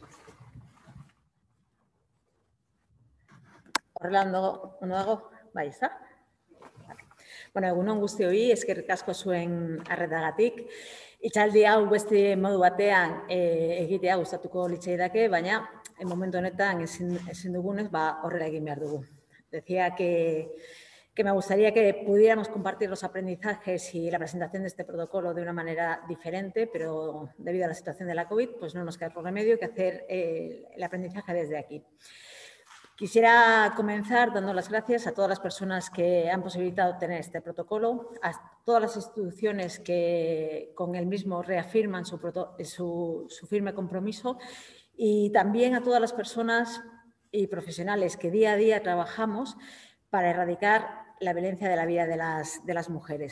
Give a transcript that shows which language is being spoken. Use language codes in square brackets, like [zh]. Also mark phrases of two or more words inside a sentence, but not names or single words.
[eu] Horrela ondo dago? Bai, ezta? Bueno, egunon guztioi, eskerrik asko zuen arretagatik. Hitzaldi hau beste modu batean egitea gustatuko litzaidake, baina momentu honetan ezin dugunez, horrela egin behar dugu. [es] Decía que me gustaría que pudiéramos compartir los aprendizajes y la presentación de este protocolo de una manera diferente, pero debido a la situación de la COVID, pues no nos queda otro remedio que hacer el aprendizaje desde aquí. Quisiera comenzar dando las gracias a todas las personas que han posibilitado tener este protocolo, a todas las instituciones que con el mismo reafirman su firme compromiso y también a todas las personas y profesionales que día a día trabajamos para erradicar la violencia de la vida de las mujeres.